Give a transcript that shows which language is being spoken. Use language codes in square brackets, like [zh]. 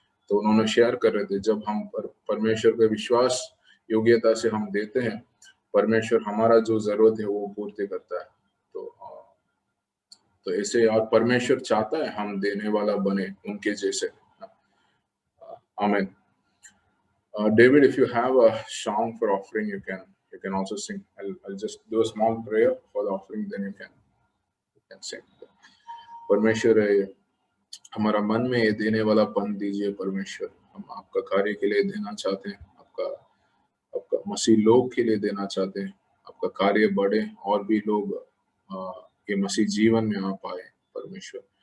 [hi] तो उन्होंने शेयर कर रहे थे जब हम परमेश्वर के विश्वास योग्यता से हम देते हैं, परमेश्वर हमारा जो ज़रूरत है वो पूर्ति करता है। तो ऐसे और परमेश्वर चाहता है हम देने वाला बने उनके जैसे। आमीन। [en] David, if you have a song for offering, you can also sing. I'll just do a small prayer for the offering, then you can sing. [hi] परमेश्वर हमारा मन में ये देने वाला पन दीजिए परमेश्वर, हम आपका कार्य के लिए देना चाहते हैं, आपका मसीह लोग के लिए देना चाहते हैं, आपका कार्य बढ़े और भी लोग ये मसीह जीवन में आ पाए परमेश्वर।